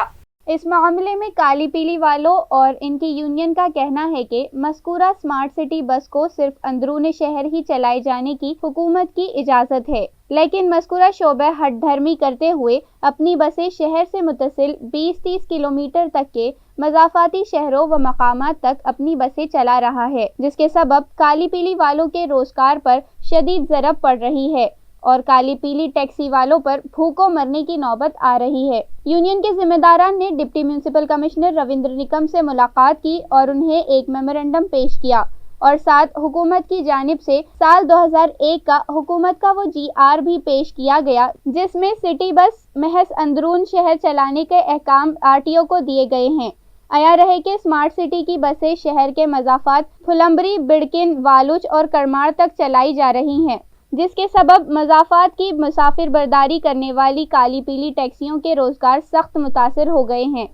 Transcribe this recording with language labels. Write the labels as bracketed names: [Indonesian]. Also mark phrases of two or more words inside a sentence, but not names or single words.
[Urdu] اس معاملے میں کالی پیلی والوں اور ان کی یونین کا کہنا ہے کہ مذکورہ اسمارٹ سٹی بس کو صرف اندرون شہر ہی چلائے جانے کی حکومت کی اجازت ہے، لیکن مذکورہ شعبہ ہٹ دھرمی کرتے ہوئے اپنی بسیں شہر سے متصل 20-30 کلومیٹر تک کے مضافاتی شہروں و مقامات تک اپنی بسیں چلا رہا ہے، جس کے سبب کالی پیلی والوں کے روزگار پر شدید ضرب پڑ رہی ہے اور کالی پیلی ٹیکسی والوں پر بھوکوں مرنے کی نوبت آ رہی ہے۔ یونین کے ذمہ داران نے ڈپٹی میونسپل کمشنر رویندر نکم سے ملاقات کی اور انہیں ایک میمورنڈم پیش کیا اور ساتھ حکومت کی جانب سے سال 2001 کا حکومت کا وہ GR بھی پیش کیا گیا جس میں سٹی بس محض اندرون شہر چلانے کے احکام RTO کو دیے گئے ہیں۔ عیاں رہے کہ اسمارٹ سٹی کی بسیں شہر کے مضافات پھلمبری، بڑکن، والوچ اور کرماڑ تک چلائی جا رہی ہیں، جس کے سبب مضافات کی مسافر برداری کرنے والی کالی پیلی ٹیکسیوں کے روزگار سخت متاثر ہو گئے ہیں۔